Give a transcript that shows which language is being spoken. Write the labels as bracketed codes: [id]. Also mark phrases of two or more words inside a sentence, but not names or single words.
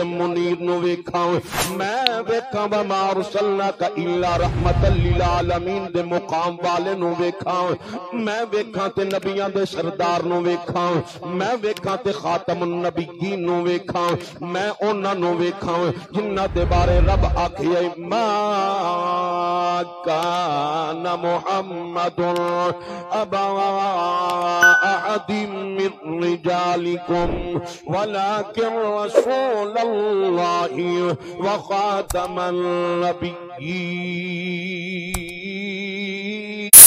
[pa] منیر نو ویکھاں، میں ویکھاں [ar] وما ارسلناک الا رحمت للعالمین [pa] دے مقام والے نو ویکھاں، میں ویکھاں تے نبیان دے سردار نو ویکھاں، میں ویکھاں تے [ar] خاتم النبیین [pa] نو ویکھاں، میں اونا نو ویکھاں جنہ دے بارے رب آکھئے ما [ar] کان محمد ابا احد من رجالکم ولکن رسول اللہ وخاتم النبیین۔